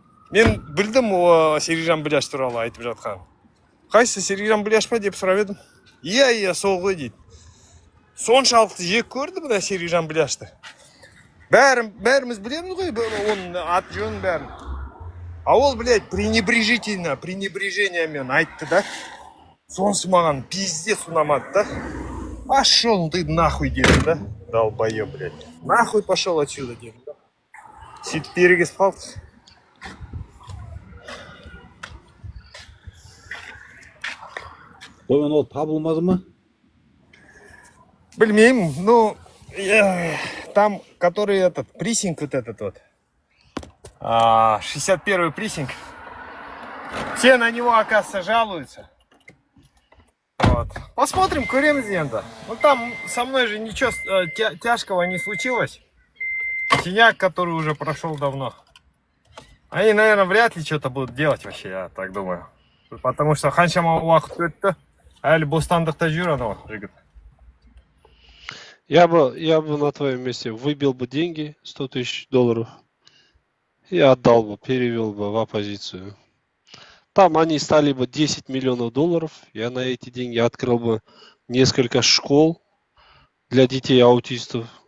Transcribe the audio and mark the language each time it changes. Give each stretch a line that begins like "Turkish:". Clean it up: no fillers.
Kazakh: Мен білдім о Серикжан Бляш туралы айтып жатқан. Қайсы Серикжан Бляш па деп сұрап едім. Иә, сол ғой дейді. Соншалықты жек көрді мына Серикжан Бляшты. Бәріміз білеміз ғой, оның аты жөнін бәрін. А ол, блядь, пренебрежениемен айтты да. Сонсы маған пиздец ұнамады да.
Russian: Пошел ты нахуй,
Kazakh: дедім да.
Russian: Долбоеб, блядь. Нахуй пошел отсюда,
Kazakh: дедім да. Сөйтіп перегесіп қалды. Сонымен ол табылмады ма?
Russian: Блин, ну, там, который этот, прессинг вот этот вот, 61-й прессинг, все на него, оказывается, жалуются. Вот. Посмотрим,
Kazakh: көреміз енді.
Russian: Ну, там со мной же ничего тяжкого не случилось. Синяк, который уже прошел давно. Они, наверное, вряд ли что-то будут делать вообще, я так думаю. Потому что
Kazakh: қаншама уақыт өтті, әлі бостандықта жүр анау жігіт.
Russian: Я бы на твоем месте выбил бы деньги, $100 000, и отдал бы, перевел бы в оппозицию. Там они стали бы $10 миллионов, я на эти деньги открыл бы несколько школ для детей аутистов.